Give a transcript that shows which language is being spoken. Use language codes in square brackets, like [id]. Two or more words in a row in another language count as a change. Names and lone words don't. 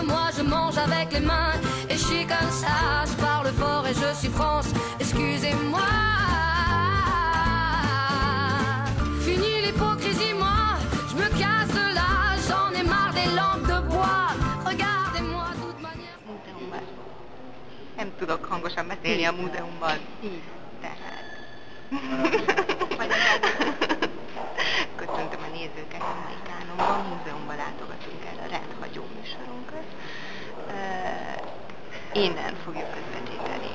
[fr] Moi je mange avec les mains et je suis comme ça. Je parle fort et je suis France, excusez-moi. Fini l'hypocrisie, moi, je me casse de là. J'en ai marre des lampes de bois. Regardez-moi de toute manière. [hu] Múzeumban. Nem tudok hangosan beszélni a múzeumban. Így. Tehát. Köszöntöm a nézőket a Amerikánumban, múzeumban látogatunk el a rendhagyó műsorunkat. Innen fogjuk közvetíteni.